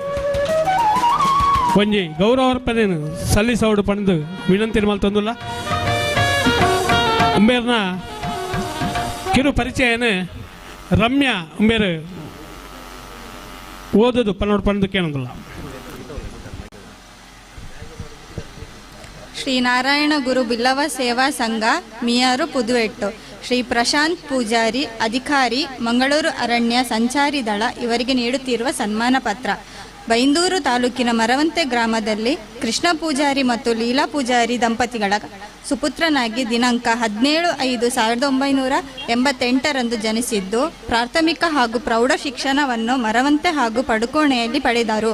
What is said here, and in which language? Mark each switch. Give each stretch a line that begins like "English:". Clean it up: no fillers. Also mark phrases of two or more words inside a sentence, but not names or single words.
Tulu: ಒಂಜಿ ಗೌರವಾರ್ಪಣೆ ಸಲ್ಲಿಸೋಡು ಪಂದು ವಿನಂತಿ ಮಲ್ತಂದಿಲ್ಲ ಉಂಬೇರ್ನ ಕಿರು ಪರಿಚಯನ ರಮ್ಯಾ ಉಂಬೇರು ಓದೋದು ಪನ್ನೋಡು ಪಂದು ಕೇಳೋದಿಲ್ಲ
Kannada: ಶ್ರೀ ನಾರಾಯಣ ಗುರು ಬಿಲ್ಲವ ಸೇವಾ ಸಂಘ ಮಿಯಾರು ಪುದುವೆಟ್ಟು ಶ್ರೀ ಪ್ರಶಾಂತ್ ಪೂಜಾರಿ ಅಧಿಕಾರಿ ಮಂಗಳೂರು ಅರಣ್ಯ ಸಂಚಾರಿ ದಳ ಇವರಿಗೆ ನೀಡುತ್ತಿರುವ ಸನ್ಮಾನ ಪತ್ರ. ಬೈಂದೂರು ತಾಲೂಕಿನ ಮರವಂತೆ ಗ್ರಾಮದಲ್ಲಿ ಕೃಷ್ಣ ಪೂಜಾರಿ ಮತ್ತು ಲೀಲಾ ಪೂಜಾರಿ ದಂಪತಿಗಳ ಸುಪುತ್ರನಾಗಿ ದಿನಾಂಕ 17/5/1988 ಜನಿಸಿದ್ದು ಪ್ರಾಥಮಿಕ ಹಾಗೂ ಪ್ರೌಢ ಶಿಕ್ಷಣವನ್ನು ಮರವಂತೆ ಹಾಗೂ ಪಡುಕೋಣೆಯಲ್ಲಿ ಪಡೆದರು.